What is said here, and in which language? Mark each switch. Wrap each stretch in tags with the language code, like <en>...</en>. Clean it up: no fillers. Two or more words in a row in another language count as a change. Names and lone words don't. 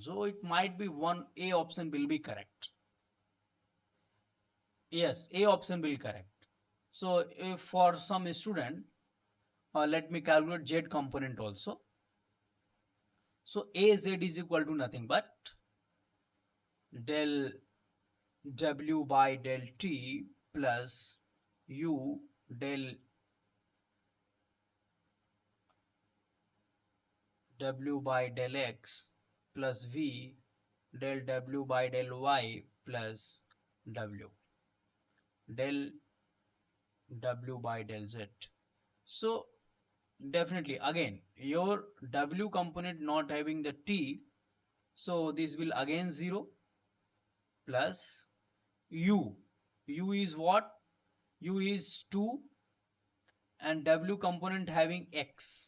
<en>So it might be one A option will be correct. Yes, A option will correct. So if for some student, let me calculate Z component also. So AZ is equal to nothing but del W by del T plus U del W by del X plus V del W by del Y plus W del W by del Z. So definitely again your W component not having the T, so this will again 0 plus U. U is what? U is 2 and W component having X.</en>